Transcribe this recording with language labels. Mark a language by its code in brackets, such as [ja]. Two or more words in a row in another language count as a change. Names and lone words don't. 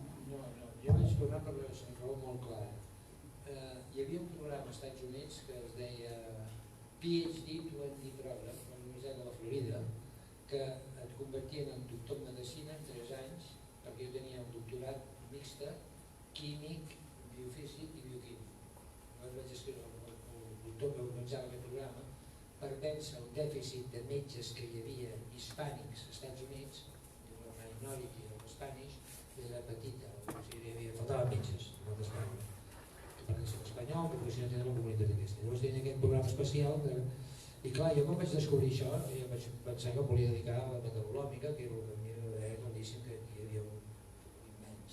[ca] No, jo vaig tornar per una raó molt clara. Hi havia un programa als Estats Units que es deia PhD 20 Program, a la Universitat de la Florida, que et convertien en doctor en medicina en 3 anys, perquè jo tenia un doctorat mixte, químic, biofísic i bioquímic. Llavors vaig escriure el doctor que organitzava aquest programa per vèncer el dèficit de metges que hi havia hispànics als Estats Units, la [en] minority of Spanish, [ca] era petita, o sigui, faltaven metges, no d'Espanya. Parlessin espanyol, que poguessin atendre la comunitat aquesta. Llavors tenia aquest programa especial i clar, jo quan vaig descobrir això, jo vaig pensar que em volia dedicar a la metabolomica, que era el que a mi era claríssim que hi havia un immens.